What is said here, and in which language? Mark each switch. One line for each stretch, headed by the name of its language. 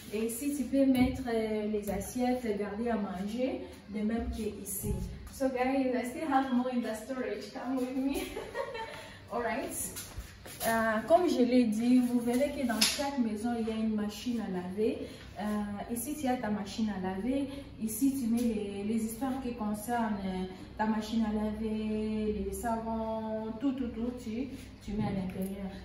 French: Et ici, tu peux mettre les assiettes, garder à manger, de même qu'ici.
English: So guys, I still have more in the storage. Come with me. Alright.
French: Comme je l'ai dit, vous verrez que dans chaque maison, il y a une machine à laver. Ici, tu as ta machine à laver. Ici, tu mets les histoires qui concernent ta machine à laver, les savons, tout, tu mets à l'intérieur.